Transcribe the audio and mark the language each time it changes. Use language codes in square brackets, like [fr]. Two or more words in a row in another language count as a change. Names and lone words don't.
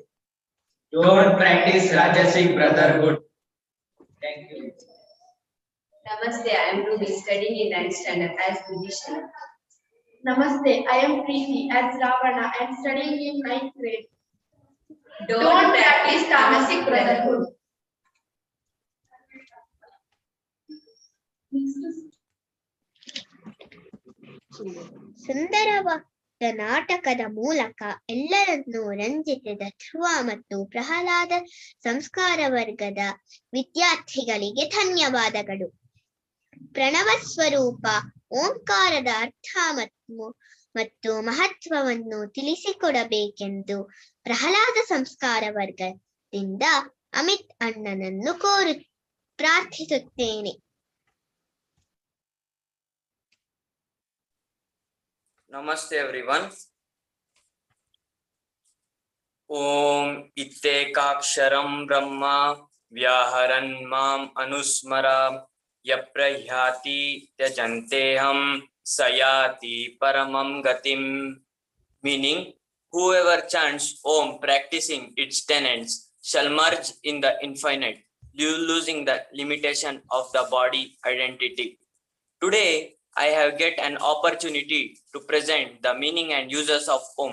[en] Don't practice Rajasic brotherhood. Thank you. Namaste, I am Ruby, studying in 9th standard as Vibhishana. Namaste, I am Preeti as Ravana and studying in 9th grade. Don't practice tamasic brotherhood. [kn] ಸುಂದರವಾದ ನಾಟಕದ ಮೂಲಕ ಎಲ್ಲರನ್ನೂ ರಂಜಿಸಿದ ಧ್ರುವ ಮತ್ತು ಪ್ರಹ್ಲಾದ ಸಂಸ್ಕಾರ ವರ್ಗದ ವಿದ್ಯಾರ್ಥಿಗಳಿಗೆ ಧನ್ಯವಾದಗಳು. ಪ್ರಣವ ಸ್ವರೂಪ ಓಂಕಾರದ ಅರ್ಥ ಮತ್ತು ಮಹತ್ವವನ್ನು ತಿಳಿಸಿಕೊಡಬೇಕೆಂದು ಪ್ರಹ್ಲಾದ ಸಂಸ್ಕಾರ ವರ್ಗದಿಂದ ಅಮಿತ್ ಅಣ್ಣನನ್ನು ಪ್ರಾರ್ಥಿಸುತ್ತೇನೆ. [en] Namaste everyone. [sa] ओम् इत्येकाक्षरं ब्रह्म व्याहरन् माम् अनुस्मरन् यः प्रयाति त्यजन् देहं स याति परमां गतिम्. [en] Meaning, whoever chants Om practicing its tenets shall merge in the infinite, losing the limitation of the body identity. Today, I have get an opportunity to present the meaning and uses of Om.